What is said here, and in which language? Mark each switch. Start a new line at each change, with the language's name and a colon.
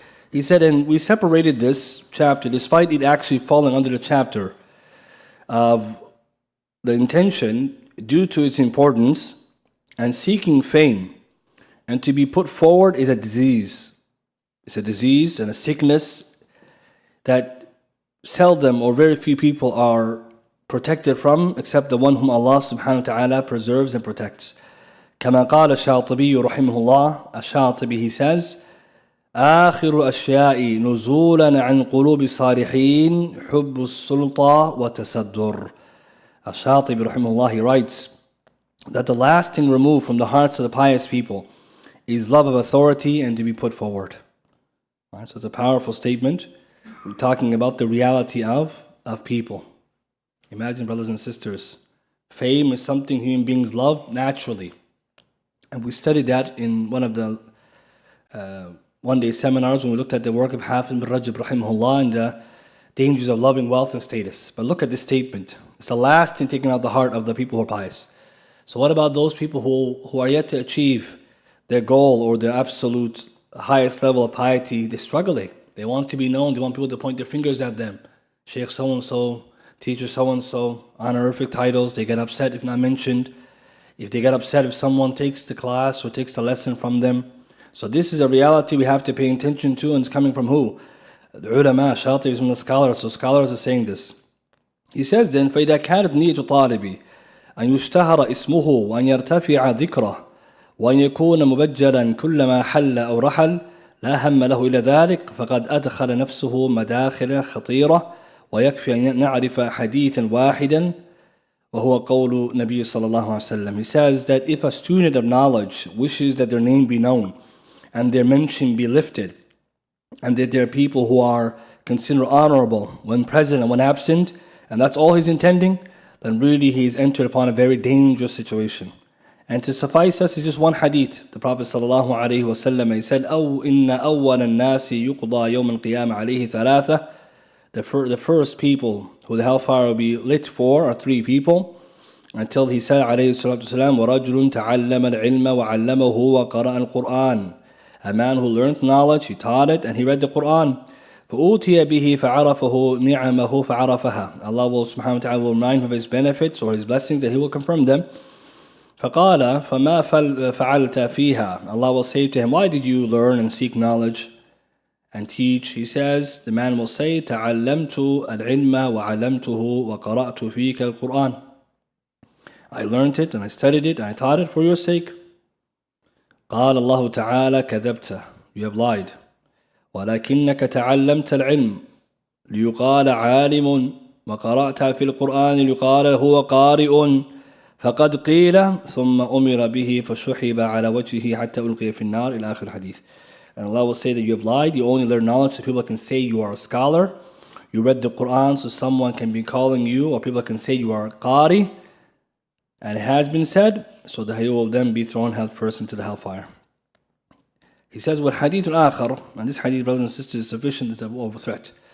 English: He said, and we separated this chapter, despite it actually falling under the chapter of the intention, due to its importance, and seeking fame and to be put forward is a disease. It's a disease and a sickness that seldom or very few people are protected from except the one whom Allah subhanahu wa ta'ala preserves and protects.
Arabic: كما قال الشاطبي رحمه الله, الشاطبي,
English: he says,
Arabic: آخر أشياء نزولا عن قلوب الصالحين حب السلطة وتصدر.
English: الشاطبي رحمه Allah, he writes that the last thing removed from the hearts of the pious people is love of authority and to be put forward. Right, so it's a powerful statement. We're talking about the reality of people. Imagine, brothers and sisters, fame is something human beings love naturally. And we studied that in one of the one-day seminars when we looked at the work of Hafiz bin Rajab rahimahullah and the dangers of loving wealth and status. But look at this statement. It's the last thing taken out of the heart of the people who are pious. So what about those people who are yet to achieve their goal or their absolute highest level of piety? They're struggling. They want to be known. They want people to point their fingers at them. Sheikh so-and-so, teacher so-and-so, honorific titles. They get upset if not mentioned. If they get upset if someone takes the class or takes the lesson from them. So this is a reality we have to pay attention to, and it's coming from who? The ulama, Shatibi is from the scholars. So scholars are saying this.
Arabic: He says then, فَإِذَا كَانَتْ نِيَّةُ طَالِبِ أَنْ يُشْتَهَرَ اسْمُهُ وَأَنْ يَرْتَفِعَ ذِكْرَهُ وأن يكون مبجلا كلما حل أو رحل لا هم له إلى ذلك فقد أدخل نفسه مداخل خطيرة ويكفي أن نعرف حديثا واحدا وهو قول النبي صلى الله عليه وسلم.
English: He says that if a student of knowledge wishes that their name be known and their mention be lifted and that there are people who are considered honorable when present and when absent, and that's all he's intending, then really he's entered upon a very dangerous situation. And to suffice us is just one hadith. The Prophet sallallahu alaihi wasallam, he said,
Arabic: "أو إن أول الناس يقضى يوم القيامة عليه ثلاثة."
English: The first people who the hellfire will be lit for are three people. Until he said
Arabic: عليه الصلاة والسلام, وَرَجُلٌ تَعَلَّمَ الْعِلْمَ وَعَلَّمَهُ وَقَرَأَ الْقُرْآنِ.
English: A man who learned knowledge, he taught it, and he read the Quran.
Arabic: فَأُوتِيَ بِهِ فَعَرَفَهُ نِعَمَهُ فَعَرَفَهَا.
English: Allah will subhanahu wa ta'ala will remind him of his benefits or his blessings, and he will confirm them.
Arabic: فَقَالَ فَمَا فَعَلْتَ فِيهَا.
English: Allah will say to him, why did you learn and seek knowledge and teach? He says, the man will say,
Arabic: تَعَلَّمْتُ الْعِلْمَ وَعَلَّمْتُهُ وَقَرَأْتُ فِيكَ الْقُرْآنِ.
English: I learned it and I studied it and I taught it for your sake.
Arabic: قال الله تعالى كذبت.
English: You have lied.
Arabic: ولكنك تعلمت العلم ليقال عالم وقرأت في القرآن ليقال هو قارئ فقد قيل ثم أمر به فشحب على وجهه حتى ألقي في النار إلى آخر الحديث.
English: And Allah will say that you have lied. You only learn knowledge so people can say you are a scholar. You read the Quran so someone can be calling you, or people can say you are a qari. And it has been said, so that he will then be thrown head first into the hellfire. He says,
Arabic: وَالْحَدِيثُ الْآخَرُ.
English: And this hadith, brothers and sisters, is sufficient as a threat.